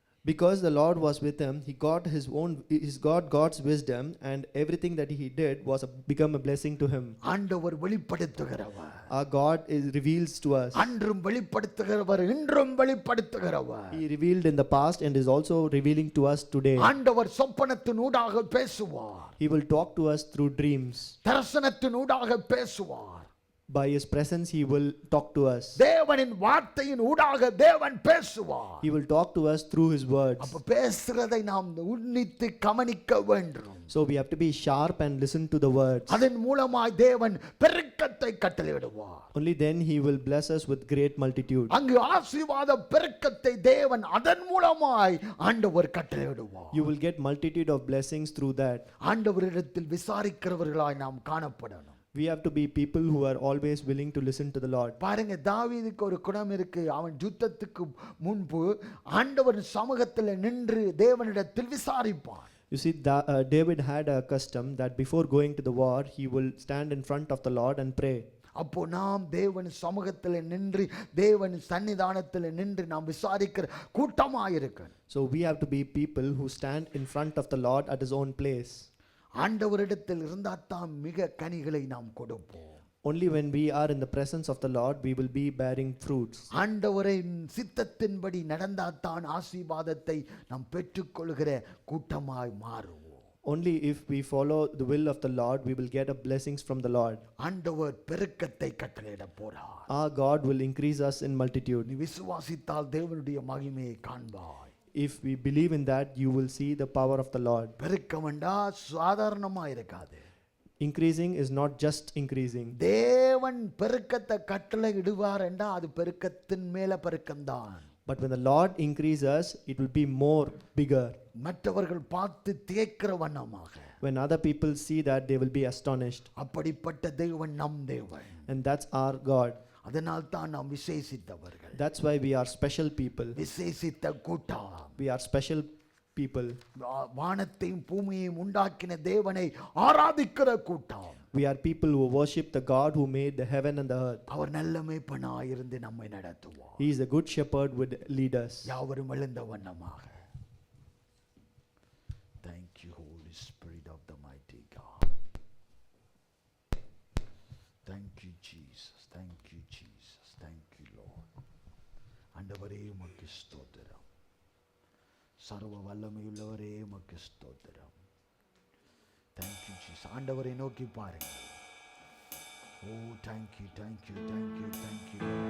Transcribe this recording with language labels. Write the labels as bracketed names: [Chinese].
[English] Because the Lord was with him, he got God's wisdom, and everything that he did was become a blessing to him. [Tamil] ஆண்டவர் வெளிப்படுத்துகிறவர். [English] Our God reveals to us. [Tamil] அன்றும் வெளிப்படுத்துகிறவர், இன்றும் வெளிப்படுத்துகிறவர். [English] He revealed in the past and is also revealing to us today. [Tamil] ஆண்டவர் சொப்பனத்தினூடாக பேசுவார். [English] He will talk to us through dreams. [Tamil] தரிசனத்தினூடாக பேசுவார். [English] By his presence he will talk to us. [Tamil] தேவனின் வார்த்தையின் ஊடாக தேவன் பேசுவார். [English] He will talk to us through his words. [Tamil] அப்ப பேசுறதை நாம் உன்னித்து கவனிக்க வேண்டும். [English] So we have to be sharp and listen to the words. [Tamil] அதன் மூலமாய் தேவன் பெருக்கத்தை கட்டளையிடுவார். [English] Only then he will bless us with great multitude. [Tamil] அங்கு ஆசீர்வாத பெருக்கத்தை தேவன் அதன் மூலமாய் ஆண்டவர் கட்டளையிடுவார். [English] You will get multitude of blessings through that. [Tamil] ஆண்டவரிடத்தில் விசாரிக்கிறவர்களாய் நாம் காணப்படணும். [English] We have to be people who are always willing to listen to the Lord. [Tamil] பாருங்க, தாவீதுக்கு ஒரு குணம் இருக்கு. அவன் யுத்தத்துக்கு முன்பு ஆண்டவர் சமூகத்தில் நின்று தேவனிடத்தில் விசாரிப்பான். [English] You see, David had a custom that before going to the war, he will stand in front of the Lord and pray. [Tamil] அப்போ நாம் தேவன் சமூகத்தில் நின்று தேவன் சன்னிதானத்தில் நின்று நாம் விசாரிக்கிற கூட்டமாயிருக்க. [English] So we have to be people who stand in front of the Lord at his own place. [Tamil] ஆண்டவரிடத்தில் இருந்தால்தான் மிக கனிகளை நாம் கொடுப்போம். [English] Only when we are in the presence of the Lord, we will be bearing fruits. [Tamil] ஆண்டவரின் சித்தத்தின்படி நடந்தால்தான் ஆசீர்வாதத்தை நாம் பெற்றுக்கொள்கிற கூட்டமாய் மாறுவோம். [English] Only if we follow the will of the Lord, we will get blessings from the Lord. [Tamil] ஆண்டவர் பெருக்கத்தை கட்டளையிட போறார். [English] Our God will increase us in multitude. [Tamil] நீ விசுவாசித்தால் தேவனுடைய மகிமையை காண்பாய். [English] If we believe in that, you will see the power of the Lord. [Tamil] பெருக்கம் என்றா சாதாரணமா இருக்காது. [English] Increasing is not just increasing. [Tamil] தேவன் பெருக்கத்தை கட்டளை இடுவார் என்றா அது பெருக்கத்தின் மேல பெருக்கம்தான். [English] But when the Lord increases, it will be more bigger. [Tamil] மற்றவர்கள் பார்த்து திகைக்கிற வண்ணமாக. [English] When other people see that, they will be astonished. [Tamil] அப்படிப்பட்ட தேவன் நம் தேவன். [English] And that's our God. [Tamil] அதனால் தான் நாம் விசேஷித்தவர்கள். [English] That's why we are special people. [Tamil] விசேஷித்த கூட்டம். [English] We are special people. [Tamil] வானத்தையும் பூமியையும் உண்டாக்கின தேவனை ஆராதிக்கிற கூட்டம். [English] We are people who worship the God who made the heaven and the earth. [Tamil] அவர் நல்ல மேய்ப்பனாய் இருந்து நம்மை நடத்துவார். [English] He is a good shepherd would lead us. [Tamil] யாவரும் எழுந்த வண்ணமாக. [English] Thank you, Holy Spirit of the mighty God. Thank you, Jesus. Thank you, Jesus. Thank you, Lord. [Tamil] ஆண்டவரே உமக்கு ஸ்தோத்திரம். சர்வ வல்லமையுள்ளவரே உமக்கு ஸ்தோத்திரம். [English] Thank you, Jesus. [Tamil] ஆண்டவரை நோக்கி பாருங்க. [English] Oh, thank you, thank you, thank you, thank you, thank you.